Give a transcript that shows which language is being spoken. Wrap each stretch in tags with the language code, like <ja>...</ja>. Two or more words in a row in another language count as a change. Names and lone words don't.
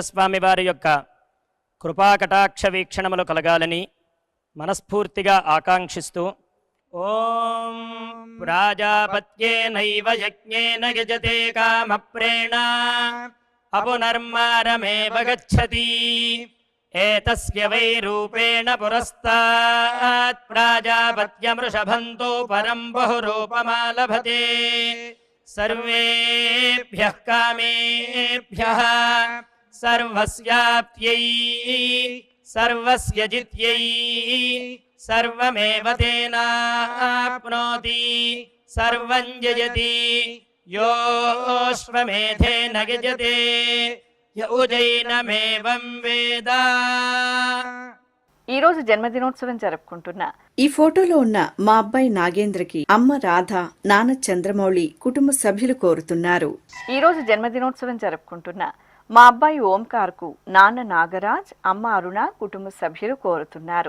<te>స్వామి వారి యొక్క కృపాకటాక్ష వీక్షణములు కలగాలని మనస్ఫూర్తిగా ఆకాంక్షిస్తూ</te> <sa>ఓం ప్రాజాపత్యేనైవ యజ్ఞేన యజతే కామప్రేణ అపునర్మారమేవ గచ్చతి ఏతస్య వై రూపేణ పురస్తాత్ ప్రాజాపత్యమృషభంతో పరం బహురూపమాలభతే సర్వేభ్యః కామేభ్యః సర్వస్యాప్త్యై सर्वस्य जित्यै सर्वमेव तेनाप्नोति सर्वं जयति योऽश्वमेधेन यजते य उजैनमेवं वेद।</sa> <te>ఈ రోజు జన్మదినోత్సవం జరుపుకుంటున్న ఈ ఫోటోలో ఉన్న మా అబ్బాయి నాగేంద్రకి అమ్మ రాధ, నాన్న చంద్రమౌళి కుటుంబ సభ్యులు కోరుతున్నారు. ఈ రోజు జన్మదినోత్సవం జరుపుకుంటున్న మా అబ్బాయి ఓంకార్ కు నాన్న నాగరాజ్, అమ్మ అరుణ కుటుంబ సభ్యులు కోరుతున్నారు.</te>